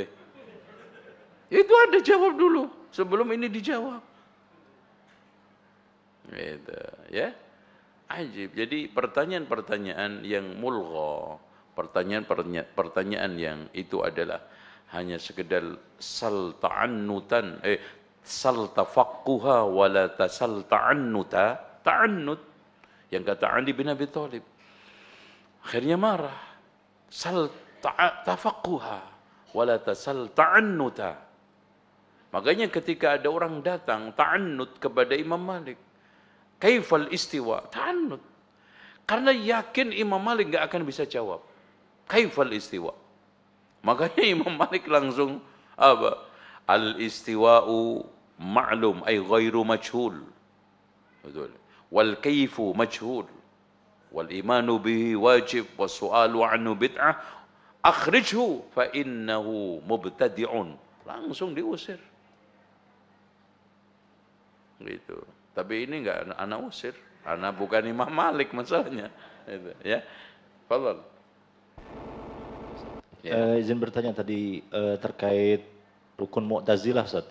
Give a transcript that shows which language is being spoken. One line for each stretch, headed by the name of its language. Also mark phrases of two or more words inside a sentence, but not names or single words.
Indonesian: Itu ada jawab dulu sebelum ini dijawab. Gitu, ya. Ajib. Jadi pertanyaan-pertanyaan yang mulgha, pertanyaan-pertanyaan yang itu adalah hanya sekedar
Arabic: سل تعنتا, سل تفقها ولا تسل تعنتا,
Indonesian: ta'annut yang kata Ali bin Abi Thalib. Akhirnya marah.
Arabic: سل تفقها ولا تسل تعنتا.
Indonesian: Makanya ketika ada orang datang ta'annut kepada Imam Malik,
Arabic: كيف الاستواء?
Indonesian: Ta'annut. Karena yakin Imam Malik enggak akan bisa jawab.
Arabic: كيف الاستواء?
Indonesian: Makanya Imam Malik langsung apa?
Arabic: الاستواء معلوم أي غير مجهول. Betul. والكيف مجهول. والإيمان به واجب والسؤال عنه بدعة. أخرجوه فإنه مبتدع.
Indonesian: Langsung diusir. Gitu. Tapi ini enggak anak usir, anak bukan Imam Malik masalahnya. Itu, ya. Fadhal. Ya. Izin bertanya tadi terkait rukun Mu'tazilah, Ustaz.